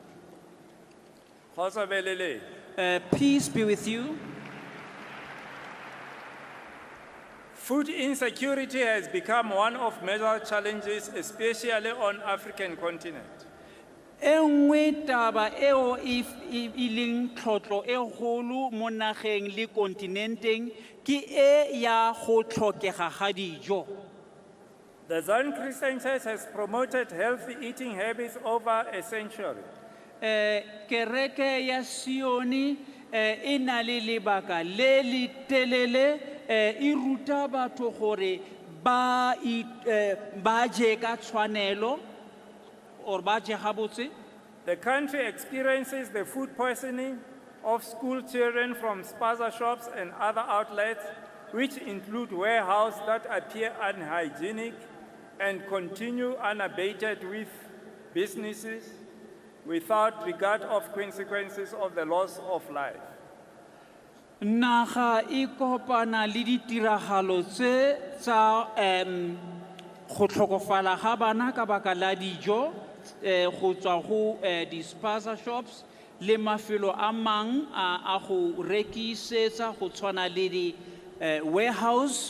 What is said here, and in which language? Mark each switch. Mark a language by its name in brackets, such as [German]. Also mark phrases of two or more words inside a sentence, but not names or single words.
[English] Peace be with you. Food insecurity has become one of major challenges, especially on African continent. [Tswana] Enngwe taba eo e leng tlhotlo e kgolo mo nageng le kontinenteng ke e ya go tlhokega ga dijo. [English] The Zion Christian Church has promoted healthy eating habits over a century. [Tswana] Kereke ya Sioni e na le lebaka le le telele e ruta batho gore ba je ka tshwanelo or ba je gabotse. [English] The country experiences the food poisoning of school children from spaza shops and other outlets, which include warehouses that appear unhygienic and continue unabated with businesses without regard of consequences of the loss of life. [Tswana] Naga e kopana le ditiragalo tse tsa go tlhokofala ga bana ka baka la dijo go tswa go di- [English] spaza shops [Tswana] le mafelo a mang a go rekisetsa go tshwana le di-warehouse